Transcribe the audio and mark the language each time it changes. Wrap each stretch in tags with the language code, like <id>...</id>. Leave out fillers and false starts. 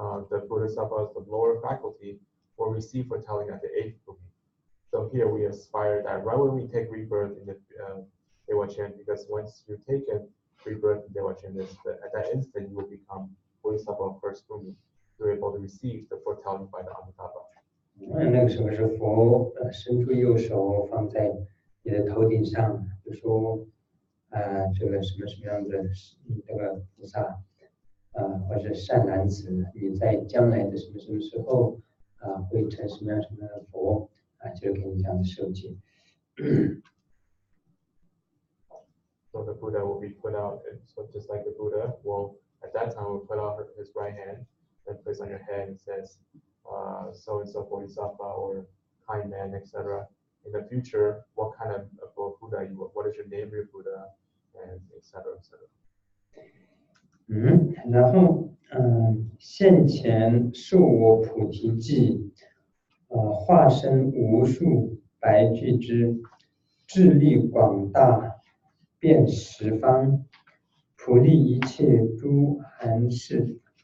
<en>The Bodhisattvas, the lower faculty, will receive foretelling at the 8th blooming. So here we aspire that right when we take rebirth in the Dewa Chain, because once you've taken rebirth in Dewa Chain, at that instant you will become Bodhisattva first blooming. You're able to receive the foretelling by the Amitabha.</en> <zh>那个时候是佛伸出右手放在你的头顶上，就说这个什么样的这个菩萨或者善男子，你在将来的什么时候会成什么样的佛就是给你这样的授记。</zh> <en>So the Buddha will be put out, so just like the Buddha will at that time will put out his right hand and place on your head and says, so and so Bodhisattva or kind man, etc. In the future, what kind of Buddha you are? What is your name, your Buddha, and etc. etc.</en> <zh>然后现前受我菩提记，化身无数白俱胝，智力广大，遍十方，普利一切诸含事。</zh>